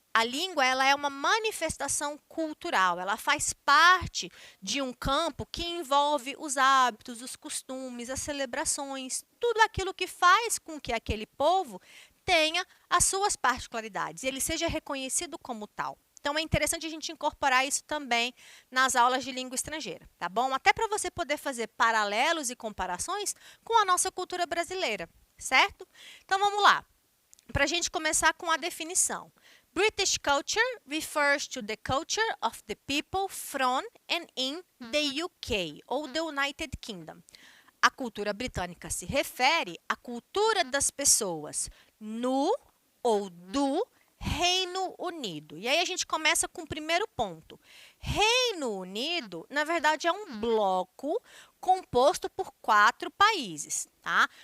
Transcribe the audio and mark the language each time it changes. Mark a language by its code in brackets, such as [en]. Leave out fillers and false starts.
[pt] A língua ela é uma manifestação cultural, ela faz parte de um campo que envolve os hábitos, os costumes, as celebrações, tudo aquilo que faz com que aquele povo tenha as suas particularidades e ele seja reconhecido como tal. Então, é interessante a gente incorporar isso também nas aulas de língua estrangeira, tá bom? Até para você poder fazer paralelos e comparações com a nossa cultura brasileira, certo? Então, vamos lá. Para a gente começar com a definição. [en] British culture refers to the culture of the people from and in the UK, ou the United Kingdom. [pt] A cultura britânica se refere à cultura das pessoas no ou do Reino Unido. E aí a gente começa com o primeiro ponto. Reino Unido, na verdade, é um bloco composto por 4 países, tá?